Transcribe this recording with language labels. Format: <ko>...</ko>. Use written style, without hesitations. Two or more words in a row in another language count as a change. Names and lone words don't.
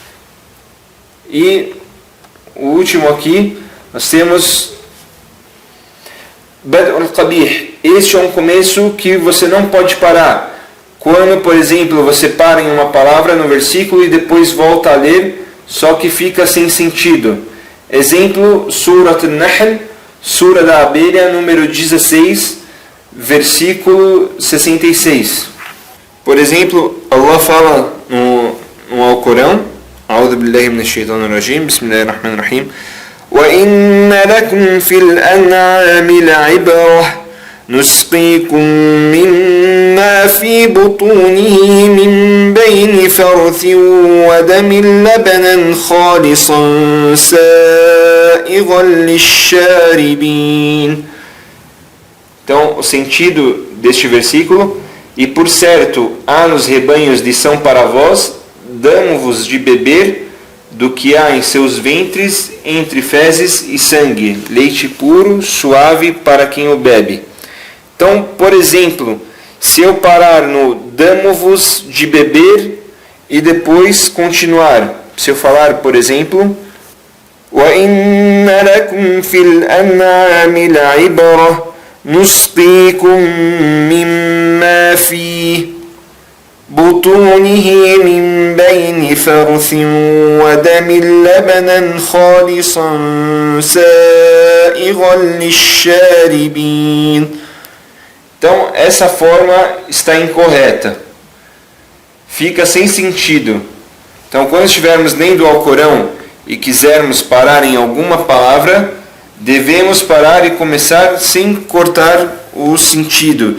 <pt>E o último aqui, nós temos</pt> <ar>بدء القبيح.</ar> <pt>Este é um começo que você não pode parar. Quando, por exemplo, você para em uma palavra no versículo e depois volta a ler, só que fica sem sentido. Exemplo, Surat al-Nahl, Sura da Abelha, número 16, versículo 66. Por exemplo, Allah fala no Alcorão,</pt> <ar>أعوذ بالله من الشيطان الرجيم بسم الله الرحمن الرحيم وَإِنَّ لَكُمْ فِي الْأَنْعَامِ لَعِبْرَةً نسقيكم مما في بطونه من بين فرث ودم لبنا خالصا سائغا للشاربين.</ar> <pt>Então, o sentido deste versículo: e por certo há nos rebanhos de São para vós, damo-vos de beber do que há em seus ventres entre fezes e sangue, leite puro, suave para quem o bebe. Então, por exemplo, se eu parar no damo-vos de beber e depois continuar, se eu falar, por exemplo,</pt> <ar>وَإِنَّ لَكُمْ فِي الْأَنْعَامِ لَعِبْرَةً نُسْقِيكُم مِّمَّا فِي بُطُونِهِ مِن بَيْنِ فَرْثٍ وَدَمٍ لَبَنًا خَالِصًا سَائِغًا لِلشَّارِبِينَ.</ar> <pt>Então, essa forma está incorreta. Fica sem sentido. Então, quando estivermos lendo o Alcorão e quisermos parar em alguma palavra, devemos parar e começar sem cortar o sentido.</pt>